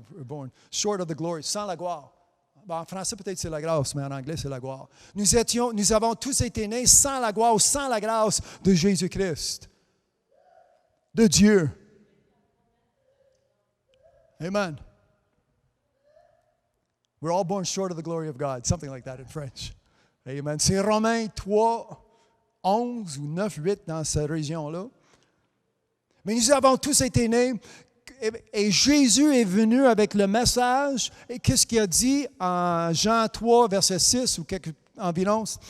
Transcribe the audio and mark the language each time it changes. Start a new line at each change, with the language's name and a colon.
English: Born short of the glory,
French: sans la gloire. En français, peut-être c'est la grâce, mais en anglais, c'est la gloire. Nous avons tous été nés sans la gloire, sans la grâce de Jésus-Christ, de Dieu. Amen.
English: We're all born short of the glory of God. Something like that in French. Amen.
French: C'est Romains 3, 11 ou 9, 8 dans cette région-là. Mais nous avons tous été nés. Et Jésus est venu avec le message. Et qu'est-ce qu'il a dit en Jean 3, verset 6 ou environ?